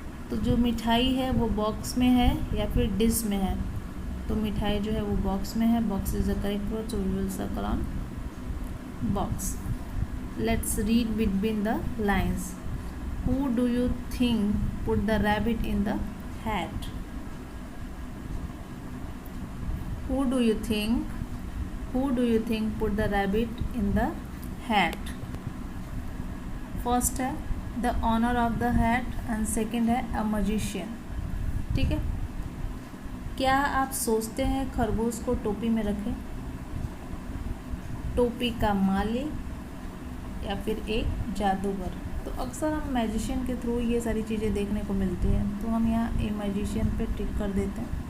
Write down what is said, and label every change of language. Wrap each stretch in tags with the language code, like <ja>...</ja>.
<hi>तो जो मिठाई है वो बॉक्स में है या फिर डिश में है. तो मिठाई जो है वो बॉक्स में है,</hi> <en>Box is the correct word, so we will circle on box. Let's read between the lines. Who do you think put the rabbit in the hat? Who do you think put the rabbit in the hat? First है the owner of the hat and second है a magician.</en> <hi>ठीक है. क्या आप सोचते हैं खरगोश को टोपी में रखें? टोपी का मालिक या फिर एक जादूगर. तो अक्सर हम मैजिशियन के थ्रू ये सारी चीज़ें देखने को मिलती हैं, तो हम यहाँ ए मैजिशियन पे टिक कर देते हैं.</hi>